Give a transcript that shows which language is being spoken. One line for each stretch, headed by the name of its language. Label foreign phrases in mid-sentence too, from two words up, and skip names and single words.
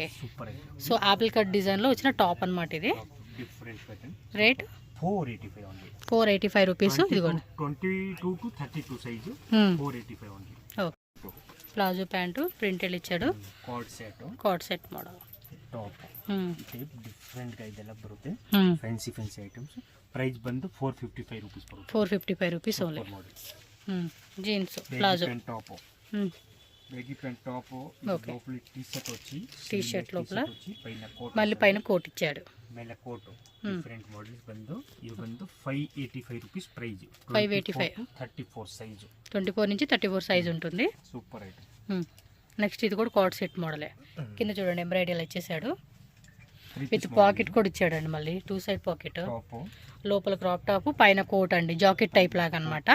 Telugu: సూపర్. సో
English: apple cut design
Telugu: లో వచ్చిన టాప్ అన్నమాట ఇది.
English: different pattern.
Telugu: రేట్ 485 ఓన్లీ. 485 రూపీస్. ఇదిగోండి 22 to 32 సైజ్ 485 ఓన్లీ. ఓకే,
English: palazzo pants printed
Telugu: ఇచ్చాడు.
English: co-ord set model top type different
Kannada: గా ಇದೆಲ್ಲ ಬರುತ್ತೆ.
English: fancy items.
Kannada: ಪ್ರೈಸ್ ಬಂದು 455 ರೂಪೀಸ್ ಬರುತ್ತೆ.
English: 455 rupees only. jeans palazzo top, baggy pant top, లోపల T shirt
Telugu: లోపల మళ్ళీ పైన కోట్ ఇచ్చాడు.
Kannada: ಮೇಲೆ
English: coat different models
Kannada: ಬಂದು ಇದು ಬಂದು 585
English: rupees price.
Kannada: 585
Telugu: 34 సైజ్. 24 నుంచి 34 సైజ్ ఉంటుంది.
English: super item.
Telugu: నెక్స్ట్ ఇది కూడా
English: co-ord set
Telugu: మోడలే. కింద చూడండి ఎంబ్రాయిడరీ అలా ఇచ్చేసాడు.
English: with pocket
Telugu: కూడా ఇచ్చాడండి, మళ్ళీ 2
English: side pocket.
Telugu: లోపల
English: crop top,
Telugu: పైన కోట్ అండి,
English: jacket type
Telugu: లాగా అన్నమాట.